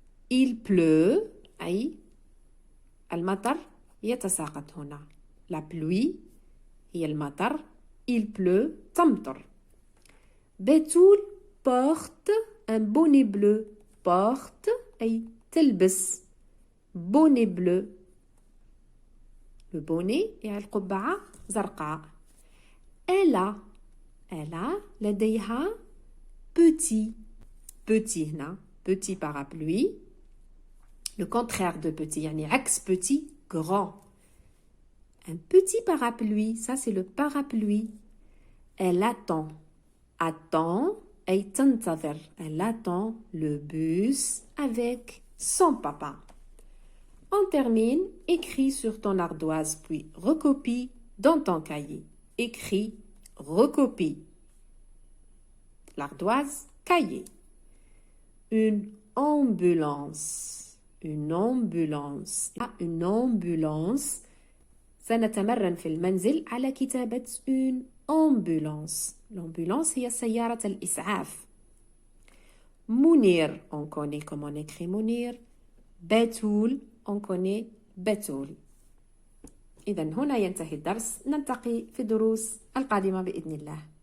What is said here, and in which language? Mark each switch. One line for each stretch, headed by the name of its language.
French: Il pleut.
Arabic: أي المطر يتساقط هنا. La pluie هي المطر.
French: Il pleut. تمطر. بتول porte un bonnet bleu. Porte أي تلبس. bonnet bleu.
Arabic: Le bonnet يعني القبعة زرقاء.
French: Elle a لديها petit. Petit هنا. Petit parapluie. Le contraire de petit,
Arabic: يعني عكس
French: petit, grand. Un petit parapluie, ça c'est le parapluie. Elle attend. Attend, أي تنتظر. Elle attend le bus avec son papa. On termine, écris sur ton ardoise, puis recopie dans ton cahier. Écris, recopie. L'ardoise, cahier. Une ambulance. Une ambulance. Une ambulance.
Arabic: سنتمرن في المنزل على كتابة une ambulance. L'ambulance هي سيارة الإسعاف.
French: منير on connaît comment on écrit منير. بتول on connaît بتول.
Arabic: إذن هنا ينتهي الدرس، نلتقي في الدروس القادمة بإذن الله.